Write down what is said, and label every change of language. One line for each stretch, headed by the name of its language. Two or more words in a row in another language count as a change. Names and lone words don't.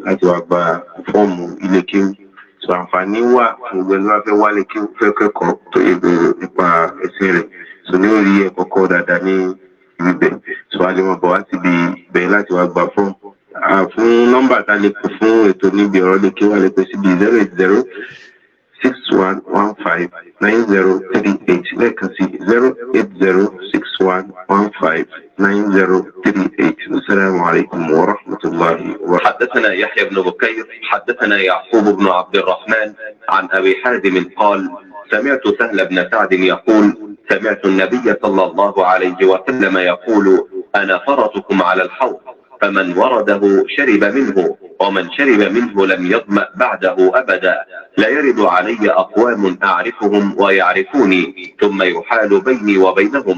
Yoruba: láti wá gba fọ́ọ̀mù ilé kéwú sọ àǹfààní wà fún gbogbo ẹni wá fẹ́ wálé kéwú fẹ́ kẹ́kọ̀ọ́ tó yẹ bẹ̀rẹ̀ nípa ẹ̀sìn rẹ̀ sọ ní orí ẹ̀kọ́ kọ́ dáadáa ní ibi bẹ̀ sọ àlèmọ̀ bọ̀ wá síbi bẹ̀rẹ̀ láti wá gba fọ́ọ̀mù fún nọ́mbà tá a lè pè fún ètò níbi ọ̀rọ̀ lè kéwú àlè pè síbi 080 6115 9038 lẹ́ẹ̀kan sí 080 6115 9038.
Arabic: السلام عليكم ورحمة الله وبركاته. حدثنا يحيى بن بكير حدثنا يعقوب بن عبد الرحمن عن أبي حازم قال سمعت سهل بن سعد يقول سمعت النبي صلى الله عليه وسلم يقول أنا فرطكم على الحوض فمن ورده شرب منه ومن شرب منه لم يظمأ بعده أبدا لا يرد علي أقوام أعرفهم ويعرفوني ثم يحال بيني وبينهم.